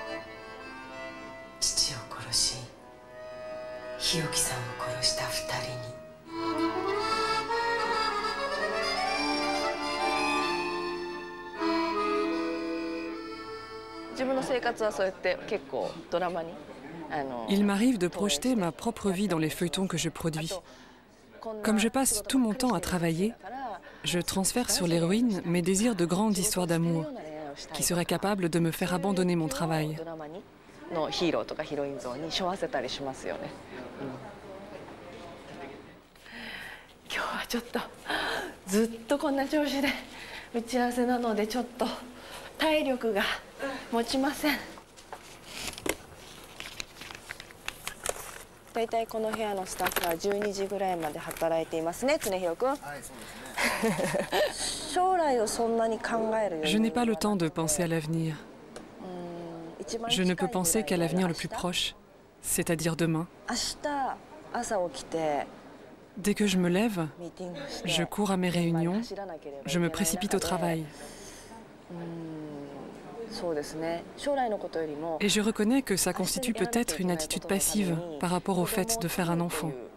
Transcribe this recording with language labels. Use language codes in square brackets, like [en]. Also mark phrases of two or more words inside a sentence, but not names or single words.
[ja] 父を殺し、日置さんを殺した2人に。自分の生活はそうやって結構ドラマに。 [fr] Il m'arrive de projeter ma propre vie dans les feuilletons que je produis. Comme je passe tout mon temps à travailler, je transfère sur l'héroïne mes désirs de grandes histoires d'amour, qui seraient capables de me faire abandonner mon travail. [ja] のヒーローとかヒロイン像に背負わせたりしますよね。今日はちょっとずっとこんな調子で打ち合わせなのでちょっと体力が持ちません。だいたいこの部屋のスタッフは12時ぐらいまで働いていますね、常広君。はい、そうですね。将来をそんなに考えるように。 [fr] Je n'ai pas le temps de penser à l'avenir. Je ne peux penser qu'à l'avenir le plus proche, c'est-à-dire demain. Dès que je me lève, je cours à mes réunions, je me précipite au travail. Et je reconnais que ça constitue peut-être une attitude passive par rapport au fait de faire un enfant.